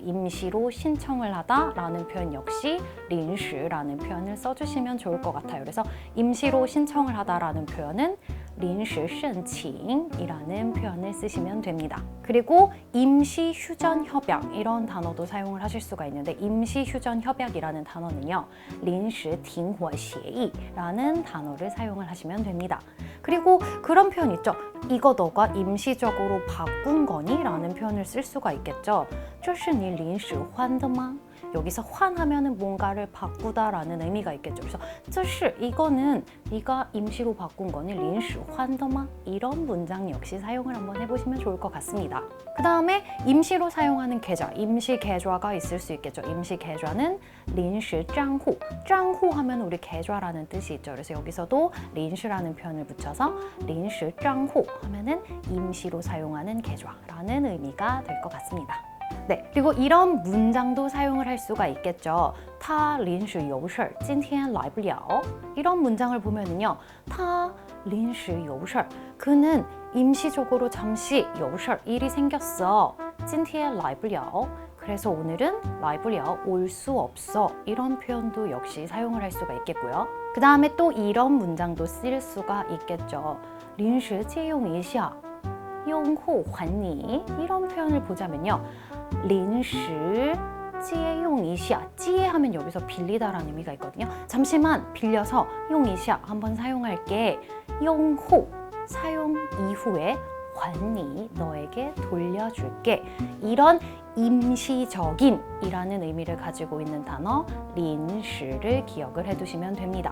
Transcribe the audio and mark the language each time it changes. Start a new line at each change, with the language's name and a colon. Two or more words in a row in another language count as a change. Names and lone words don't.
Korean: 임시로 신청을 하다 라는 표현 역시 린시라는 표현을 써주시면 좋을 것 같아요. 그래서 임시로 신청을 하다 라는 표현은
Chinese: 临时申请
Korean: 이라는 표현을 쓰시면 됩니다. 그리고 임시 휴전 협약 이런 단어도 사용을 하실 수가 있는데 임시 휴전 협약이라는 단어는요,
Chinese: 临时停火协议
Korean: 라는 단어를 사용을 하시면 됩니다. 그리고 그런 표현 있죠. 이거 너가 임시적으로 바꾼 거니? 라는 표현을 쓸 수가 있겠죠.
Chinese: 这是你临时换的吗?
Korean: 여기서 환하면은 뭔가를 바꾸다라는 의미가 있겠죠. 그래서
Chinese: 这是
Korean: 이거는 네가 임시로 바꾼 거니?
Chinese: 临时换的吗?
Korean: 이런 문장 역시 사용을 한번 해보시면 좋을 것 같습니다. 그 다음에 임시로 사용하는 계좌, 임시 계좌가 있을 수 있겠죠. 임시 계좌는
Chinese: 临时账户,
Korean: 账户 하면 우리 계좌라는 뜻이 있죠. 그래서 여기서도 临时 라는 표현을 붙여서
Chinese: 临时账户
Korean: 하면은 임시로 사용하는 계좌라는 의미가 될 것 같습니다. 네, 그리고 이런 문장도 사용을 할 수가 있겠죠.
Chinese: 他临时有事今天来不了
Korean: 이런 문장을 보면은요,
Chinese: 他临时有事
Korean: 그는 임시적으로 잠시 有事 일이 생겼어.
Chinese: 今天来不了
Korean: 그래서 오늘은
Chinese: 来不了
Korean: 올 수 없어. 이런 표현도 역시 사용을 할 수가 있겠고요. 그 다음에 또 이런 문장도 쓸 수가 있겠죠.
Chinese: 临时借用一下用后还你
Korean: 이런 표현을 보자면요,
Chinese: 临时借用一下
Korean: 借하면 여기서 빌리다라는 의미가 있거든요. 잠시만 빌려서
Chinese: 用一下
Korean: 한번 사용할게.
Chinese: 用后
Korean: 사용 이후에
Chinese: 还你
Korean: 너에게 돌려줄게. 이런 임시적인 이라는 의미를 가지고 있는 단어 린시를 기억을 해두시면 됩니다.